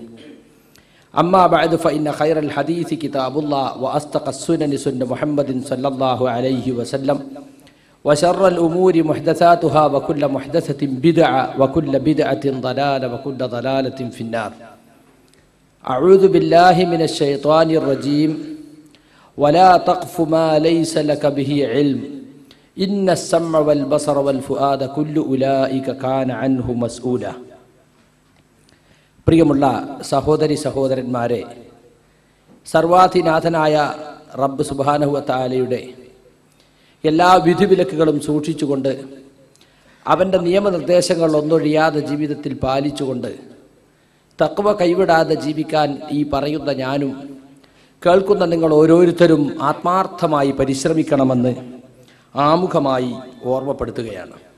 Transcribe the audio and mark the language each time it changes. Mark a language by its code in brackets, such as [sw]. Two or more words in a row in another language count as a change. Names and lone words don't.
[ar] أما بعد فإن خير الحديث كتاب الله وأصدق السنن سنة محمد صلى الله عليه وسلم وشر الأمور محدثاتها وكل محدثة بدعة وكل بدعة ضلالة وكل ضلالة في النار. أعوذ بالله من الشيطان الرجيم. ولا تقف ما ليس لك به علم إن السمع والبصر والفؤاد كل أولئك كان عنه مسؤولا. [ml] പ്രിയമുള്ള സഹോദരി സഹോദരന്മാരെ, സർവാധിനാഥനായ റബ്ബ് [ar] سبحانه وتعالى [ml] എല്ലാ വിധിവിലക്കുകളും സൂക്ഷിച്ചുകൊണ്ട് അവൻ്റെ നിയമനിർദ്ദേശങ്ങൾ ഒന്നൊഴിയാതെ ജീവിതത്തിൽ പാലിച്ചുകൊണ്ട് തഖ്വ കൈവിടാതെ ജീവിക്കാൻ ഈ പറയുന്ന ഞാനും കേൾക്കുന്ന നിങ്ങൾ ഓരോരുത്തരും ആത്മാർത്ഥമായി പരിശ്രമിക്കണമെന്ന് ആമുഖമായി ഓർമ്മപ്പെടുത്തുകയാണ്.